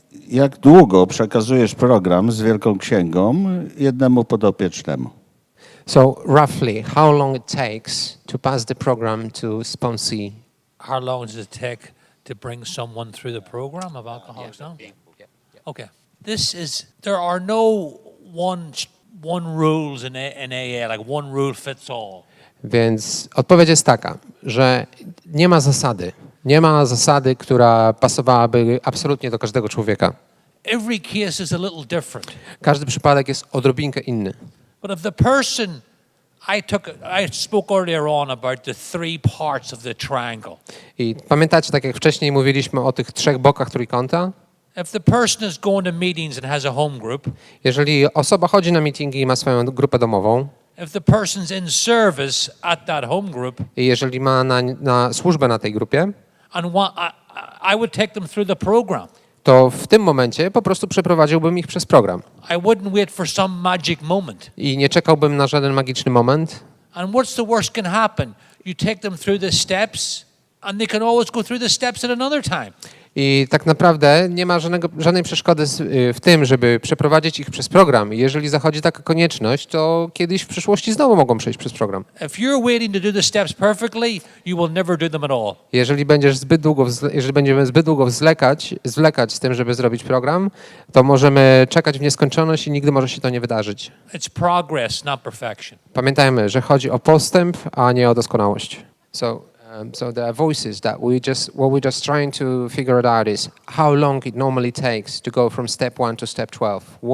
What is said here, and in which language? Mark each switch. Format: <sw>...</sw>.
<pl>Jak długo przekazujesz program z Wielką Księgą jednemu podopiecznemu?</pl> <en>So roughly, how long it takes to pass the program to sponsee? How long does it take to bring someone through the program of Alcoholics Anonymous? Okay. There are no one rules in AA, like one rule fits all.</en> <pl>Więc odpowiedź jest taka, że nie ma zasady. Nie ma zasady, która pasowałaby absolutnie do każdego człowieka.</pl> <en>Every case is a little different.</en> <pl>Każdy przypadek jest odrobinkę inny.</pl> <en>But if the person I spoke earlier on about the three parts of the triangle.</en> <pl>I pamiętacie, tak jak wcześniej mówiliśmy o tych trzech bokach trójkąta?</pl> <en>If the person is going to meetings and has a home group,</en> <pl>jeżeli osoba chodzi na meetingi i ma swoją grupę domową,</pl> <en>if the person's in service at that home group,</en> <pl>i jeżeli ma na służbę na tej grupie,</pl> <en>and I would take them through the program.</en> <pl>To w tym momencie po prostu przeprowadziłbym ich przez program.</pl> <en>I wouldn't wait for some magic moment.</en> <pl>I nie czekałbym na żaden magiczny moment.</pl> <en>And what's the worst can happen? You take them through the steps and they can always go through the steps at another time.</en> <pl>I tak naprawdę nie ma żadnej przeszkody w tym, żeby przeprowadzić ich przez program. I jeżeli zachodzi taka konieczność, to kiedyś w przyszłości znowu mogą przejść przez program.</pl> <en>If you're waiting to do the steps perfectly, you will never do them at all.</en> <pl>Jeżeli będziemy zbyt długo zwlekać z tym, żeby zrobić program, to możemy czekać w nieskończoność i nigdy może się to nie wydarzyć.</pl> <en>It's progress, not perfection.</en> <pl>Pamiętajmy, że chodzi o postęp, a nie o doskonałość.</pl> <en>So there are voices that what we're just trying to figure it out is how long it normally takes to go from step 1 to step 12.</en>